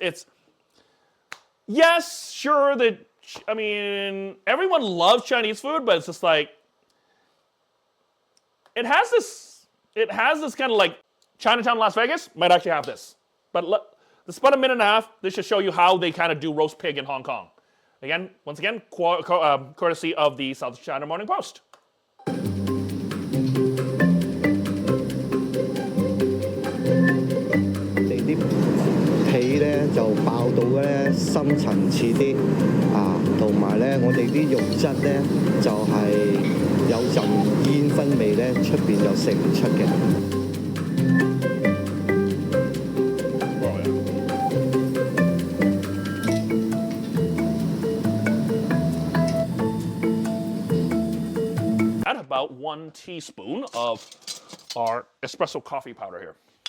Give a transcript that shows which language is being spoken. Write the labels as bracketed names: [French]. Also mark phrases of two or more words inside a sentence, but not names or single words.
[English] It's yes, sure that I mean everyone loves Chinese food, but it's just like it has this kind of like Chinatown, Las Vegas might actually have this, but this is about a minute and a half. This should show you how they kind of do roast pig in Hong Kong. Again, once again, courtesy of the South China Morning Post. [Cantonese] 皮咧就爆到咧深層次啲同埋咧我哋啲肉質咧就係有陣煙燻味咧，出邊就食唔出嘅。 [English] Add about 1 teaspoon of our espresso coffee powder here.